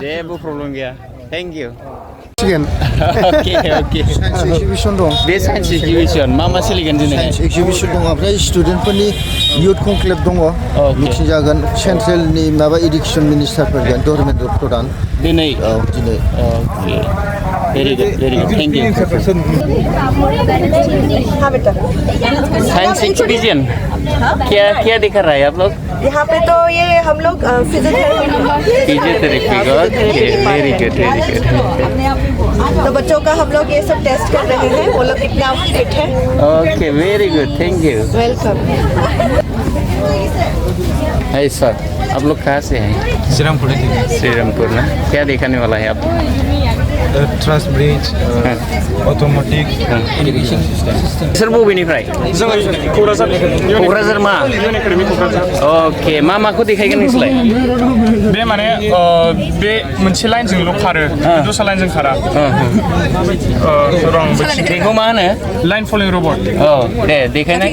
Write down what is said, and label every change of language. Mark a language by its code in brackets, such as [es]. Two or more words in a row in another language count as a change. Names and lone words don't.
[brx] जेबो प्रब्लेम गैया [en] thank you [brx] अके [en] science exhibition [brx] दं बे [en] science exhibition [brx] मा सोलिगोन दिनै [en] science exhibition [brx] दं ओमफ्राय स्टुडेन्टफोरनि [en] youth conclave [brx] दङ मिटिं जागोन सेन्ट्रेलनि माबा [en] education minister [brx] फैगोन धर्मेन्द्र प्रधान दिनै औ दिनै [en] ok very good thank you science exhibition क्या दिखा रहा है आप लोग [hi] यहाँ पे तो ये हम लोग [en] physiotherapy very good [hi] तो बच्चों का हम लोग ये सब टेस्ट कर रहे हैं वो लोग कितना फिट है [en] ok very good thank you welcome [hi] है सर आप लोग कहाँ से हैं श्रीरामपुर ना क्या दिखाने वाला है आप [en] trans bridge automatic irrigation system [brx] सर बबेनिफ्राय क'क्राझार मा अके माखौ देखायगोन नोंसोरलाय बे माने बे मोनसे लाइनजोंल' खारो दस्रा लाइनजों खारा बेखौ मा होनो [en] line following robot [brx] औ दे देखायनाय